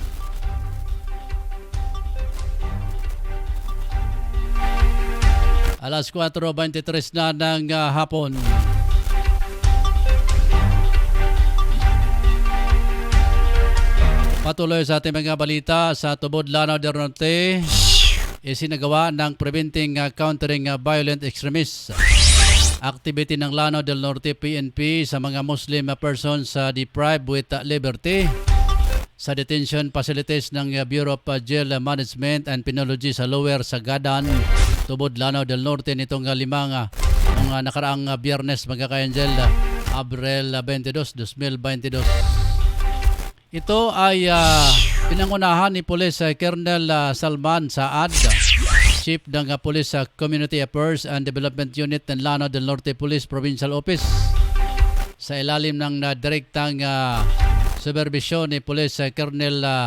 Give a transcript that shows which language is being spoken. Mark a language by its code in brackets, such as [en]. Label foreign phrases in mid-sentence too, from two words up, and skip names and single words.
[tl] Alas 4:23 na ng hapon. Patuloy sa ating mga balita sa Tubod, Lanao del Norte. Isinagawa ng Preventing Countering Violent Extremists activity ng Lanao del Norte PNP sa mga [en] Muslim persons deprived with liberty [tl] sa detention facilities ng Bureau of Jail Management and Penology sa Lower Sagadan, Tubod, Lanao del Norte nitong nakaraang Biyernes mga ka-angel, Abril 22, 2022. Ito ay pinangunahan ni Police Colonel Salman Saad, Chief ng Police Community Affairs and Development Unit ng Lanao del Norte Police Provincial Office sa ilalim ng direktang supervision ni Police Colonel